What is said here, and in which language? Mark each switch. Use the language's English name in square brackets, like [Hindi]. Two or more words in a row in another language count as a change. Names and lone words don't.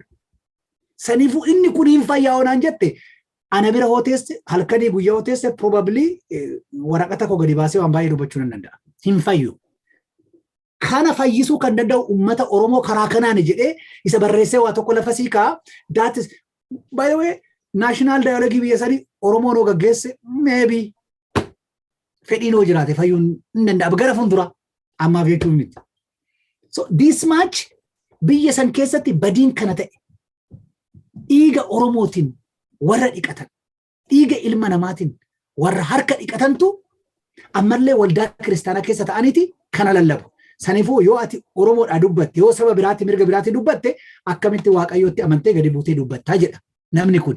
[Oromo] Saniifuu inni kun hin fayyaa onaan jette ana bira hooteesse halkanii guyyaa hooteesse probably waraqata koo gadi baasee waan baay'ee dubbachuu nan danda'a. Hin fayyu. Kana fayyisuu kan danda'u uummata Oromoo karaa kanaan jedhee isa barreessee waa tokko lafa sii kaa. [English] That is by the way national dialogue [Oromo] biyya sanii Oromoo noo gaggeesse maybe fedhii noo jiraate fayyuun hin danda'a gara fuulduraa ammaaf jechuun miti. [English] So this much [Oromo] biyya san keessatti badiin kana ta'e dhiiga Oromootiin warra dhiqatan dhiiga ilma namaatiin warra harka dhiqatantu ammallee waldaa kiristaanaa keessa ta'aniiti kana lallabu. Saniifuu yoo ati Oromoodhaa dubbatte yoo saba biraatti mirga biraatti dubbatte akkamitti Waaqayyootti amantee gadi buutee dubbattaa jedha namni kun.